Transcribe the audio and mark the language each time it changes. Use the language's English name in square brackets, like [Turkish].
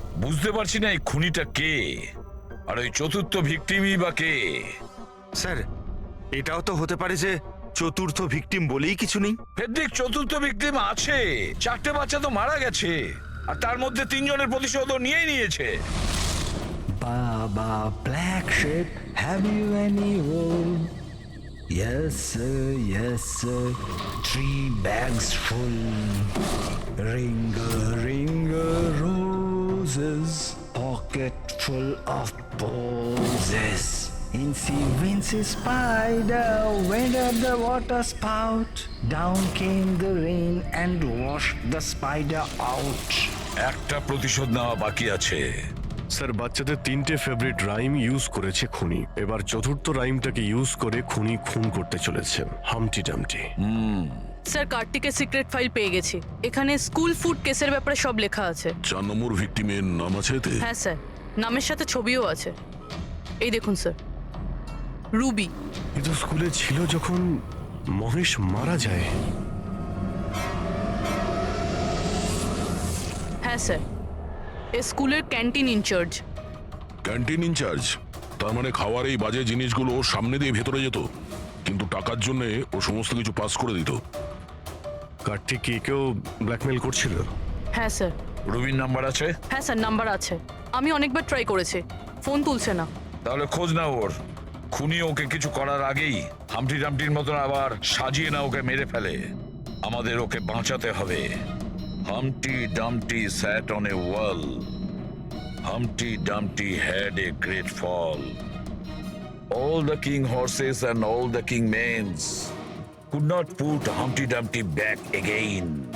[Bangla] বুঝতে পারছি না এই খুনিটা কে, আর ওই চতুর্থ ভিকটিমই বা কে? স্যার, এটাও তো হতে পারে যে চতুর্থ ভিকটিম বলেই কিছু নেই। ফেডরিক, চতুর্থ ভিকটিম আছে। 4টে বাচ্চা তো মারা গেছে, আর তার মধ্যে 3 জনের প্রতিশোধ নিয়েই নিয়েছে। [English] Baba, black sheep, have you any wool? Yes sir, 3 bags full. Ringa, roses, pocket full of posies. Incy wincy spider went up the water spout. Down came the rain and washed the spider out. [Bangla] একটা প্রতিশোধ নেওয়া বাকি আছে। Sir, বাচ্চাদের 3টে favourite rhyme use করেছে খুনি। এবার চতুর্থ রাইমটাকে ইউজ করে খুনি খুন করতে চলেছে, হামটি ডামটি। স্যার, কার্তিকের সিক্রেট ফাইল পেয়ে গেছি। এখানে স্কুল ফুড কেসের ব্যাপারে সব লেখা আছে। 4 নম্বর ভিকটিমের নাম আছে এতে? হ্যাঁ স্যার, নামের সাথে ছবিও আছে। এই দেখুন স্যার, রুবি। কিন্তু স্কুলে ছিল যখন মহেশ মারা যায়। হ্যাঁ স্যার, এ স্কুলের ক্যান্টিন ইনচার্জ। Canteen in charge? তার মানে খাওয়ার এই বাজে জিনিসগুলো ওর সামনে দিয়ে ভেতরে যেত, কিন্তু টাকার জন্য ও সমস্ত কিছু পাস করে দিত। কার্তিক কি কেউ ব্ল্যাকমেল করছিল? হ্যাঁ স্যার। রুবির নাম্বার আছে? হ্যাঁ স্যার, নাম্বার আছে। আমি অনেকবার ট্রাই করেছি, ফোন তুলছে না। তাহলে খোঁজ না ওর। খুনি ওকে কিছু করার আগেই হামটি ডামটির মতন আবার সাজিয়ে না ওকে মেরে ফেলে। আমাদের ওকে বাঁচাতে হবে। [English] Humpty Dumpty sat on a wall. Humpty Dumpty had a great fall. All the king horses and all the king mains could not put Humpty Dumpty back again.